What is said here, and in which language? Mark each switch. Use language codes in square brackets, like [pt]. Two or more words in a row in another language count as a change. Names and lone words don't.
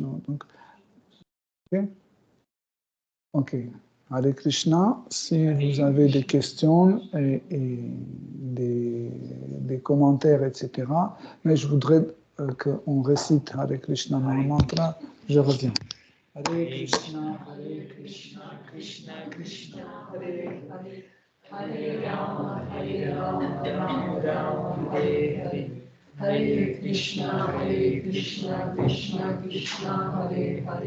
[fr] Donc, ok. [sa] Hare Krishna, [fr] si vous avez des questions et des commentaires, etc. Mais je voudrais qu'on récite Hare Krishna mantra. Je reviens. [sa] Hare Krishna, Krishna Krishna, Hare Hare, Hare Rama, Rama Rama, Hare Hare. Hare Krishna, Krishna Krishna, Hare Hare.